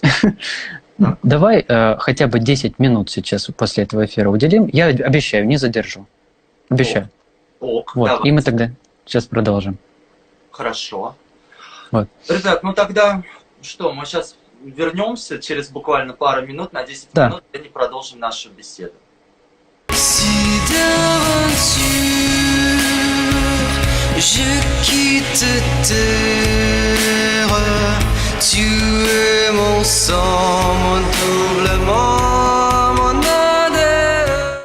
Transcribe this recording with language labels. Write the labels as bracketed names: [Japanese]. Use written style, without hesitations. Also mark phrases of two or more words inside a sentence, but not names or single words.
[Russian] Давай хотя бы 10 минут сейчас после этого эфира уделим. Я обещаю, не задержу. Обещаю. Ок, вот, давай. и мы тогда сейчас продолжим. Хорошо. Вот. Ребят, ну тогда что, мы сейчас вернемся через буквально пару минут, на 10 минут, и не продолжим нашу беседу. [French] Je quitte terre, tu es mon sang, mon doublement, mon adhère.